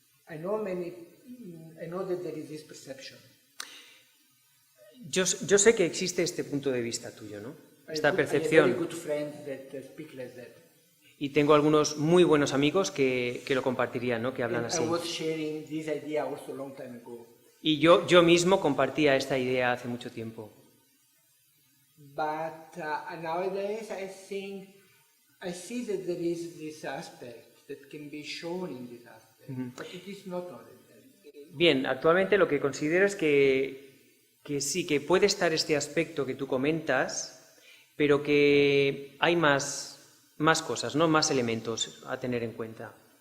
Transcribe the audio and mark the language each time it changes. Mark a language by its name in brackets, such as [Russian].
[English] I know that there is this perception. [Spanish] Yo sé que existe este punto de vista tuyo, ¿no? Esta [English] I have very [Spanish] percepción. [English] good friends that speak like that. [Spanish] Y tengo algunos muy buenos amigos que lo compartirían, ¿no? Que hablan [English] And [Spanish] así. [English] I was sharing this idea also a long time ago. [Spanish] Y yo mismo compartía esta idea hace mucho tiempo. [English] But nowadays I see that there is this aspect that can be shown in this aspect, but it is not only that. [Spanish] Bien, actualmente lo que considero es que sí, que puede estar este aspecto que tú comentas, pero que hay más cosas, ¿no? Más elementos a tener en cuenta.